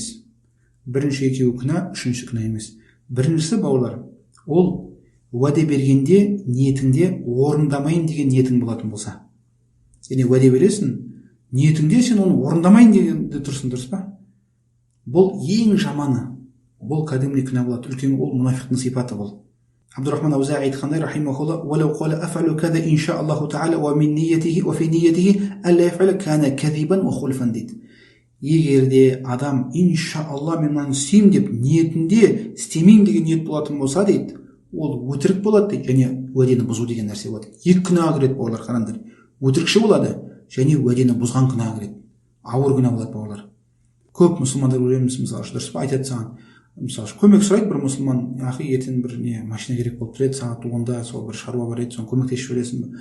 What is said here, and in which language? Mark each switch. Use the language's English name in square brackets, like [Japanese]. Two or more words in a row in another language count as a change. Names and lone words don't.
[Kazakh] Бірінші екеуі күнә, үшіншісі күнә емес. Біріншісі бауырлар, ол уәде бергенде ниетіңде орындамайын деген ниетің болатын болса. Яғни уәде бересің, ниетіңде сен оны орындамайын дегенде тұрсың, дұрыс па? Бұл ең жаманы. Бұл кәдімгі күнә болады. Үлкен ол мұнафиқтың сипаты бұл. [Arabic] Абдурахман Аузаи айтқандай рахимахулла: "ولو قال أفعل كذا إن شاء الله تعالى ومن نيته وفي نيته ألا يفعل كان كاذبا وخلفا" дейді. [Kazakh] Егерде адам иншаалла мен мынаны істеймін деп ниетінде істемеймін деген ниет болатын болса дейді, ол өтірік болады дейді, және уәдені бұзу деген нәрсе болады. Екі күнәға кіреді бауырлар, қараңдар. Өтірікші болады және уәдені бұзған күнәға кіреді. Ауыр күнә болады бауырлар. Көп мұсылмандар көреміз, мысалы дұрыс па, айтады саған, мысалы көмек сұрайды бір мұсылман: "Яхи, ертең бір машина керек болып тұрады, сағат 10-да сол бір шаруа бар еді, соны көмектесіп жібересің бе?"